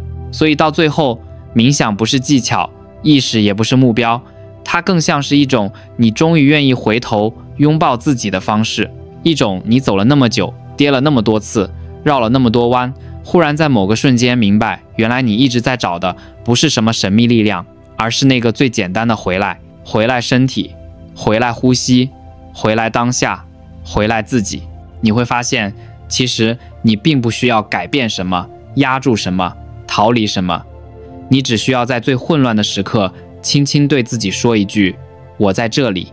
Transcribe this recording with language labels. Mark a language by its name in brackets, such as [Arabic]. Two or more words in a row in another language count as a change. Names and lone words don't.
[Chinese] 所以到最後，冥想不是技巧，意識也不是目標，它更像是一種你終於願意回頭擁抱自己的方式，一種你走了那麼久，跌了那麼多次，繞了那麼多彎，忽然在某個瞬間明白，原來你一直在找的不是什麼神秘力量，而是那個最簡單的回來，回來身體，回來呼吸，回來當下，回來自己。你會發現，其實你並不需要改变什麼，壓住什麼，逃離什麼，你只需要在最混亂的時刻，輕輕對自己說一句，我在這裡。